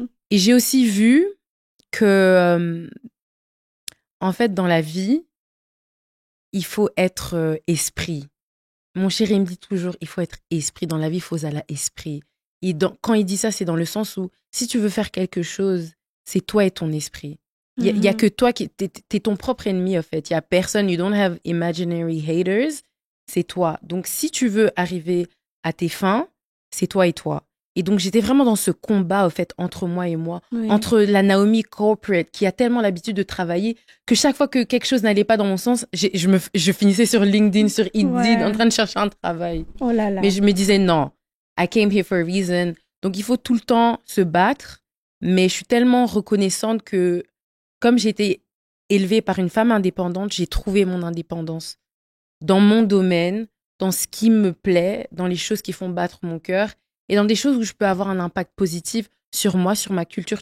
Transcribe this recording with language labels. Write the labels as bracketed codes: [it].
[fr] Et j'ai aussi vu que, en fait, dans la vie, il faut être esprit. Mon chéri me dit toujours, il faut être esprit. Dans la vie, il faut aller à l'esprit. Et quand il dit ça, c'est dans le sens où, si tu veux faire quelque chose, c'est toi et ton esprit. Il y a que toi qui... T'es ton propre ennemi, en fait. Il y a personne. [en] You don't have imaginary haters. [fr] C'est toi. Donc, si tu veux arriver à tes fins, c'est toi et toi. Et donc, j'étais vraiment dans ce combat, en fait, entre moi et moi. Oui. Entre la Naomi corporate, qui a tellement l'habitude de travailler, que chaque fois que quelque chose n'allait pas dans mon sens, je finissais sur LinkedIn, sur Indeed, en train de chercher un travail. Oh là là. Mais je me disais, non, [en] I came here for a reason. [fr] Donc, il faut tout le temps se battre. Mais je suis tellement reconnaissante que, comme j'ai été élevée par une femme indépendante, j'ai trouvé mon indépendance dans mon domaine, dans ce qui me plaît, dans les choses qui font battre mon cœur et dans des choses où je peux avoir un impact positif sur moi, sur ma culture.